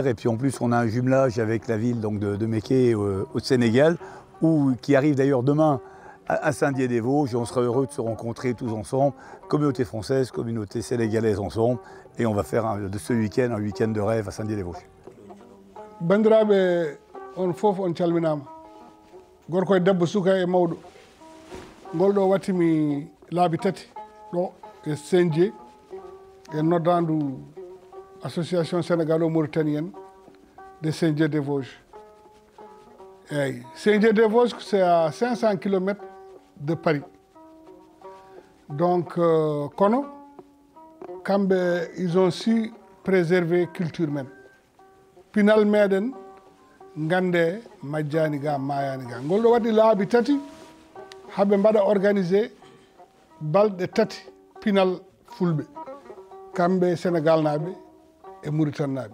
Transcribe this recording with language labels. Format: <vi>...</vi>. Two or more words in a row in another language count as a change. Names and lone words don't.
<fr>Et puis en plus, on a un jumelage avec la ville donc de Mékhé au Sénégal, qui arrive d'ailleurs demain à Saint-Dié-des-Vosges. On sera heureux de se rencontrer tous ensemble, communauté française, communauté sénégalaise ensemble. Et on va faire de ce week-end un week-end de rêve à Saint-Dié-des-Vosges.</fr> <ff>Bandiraɓe on fof on calminama. Gorko e debbo suka e mawɗo. Ngol ɗo wattimi laabi tati ɗo e Saint-Dié e noddandu association sénégalo-mauritanienne de Saint-Dié-des-Vosges.</ff> <fr>Saint-Dié-des-Vosges, c'est à 500 km de Paris. Donc,</fr> <ff>kono, kamɓe,</ff> <fr>ils ont su préserver culture men.</fr> <ff>Pinal meɗen gande majjani ga mayani ga. Ngol ɗo waɗi laabi tati haɓe mbaɗa organisé balɗe tati pinal fulɓe. Kamɓe Sénégal naɓe e Mauritanie naɓe.</ff>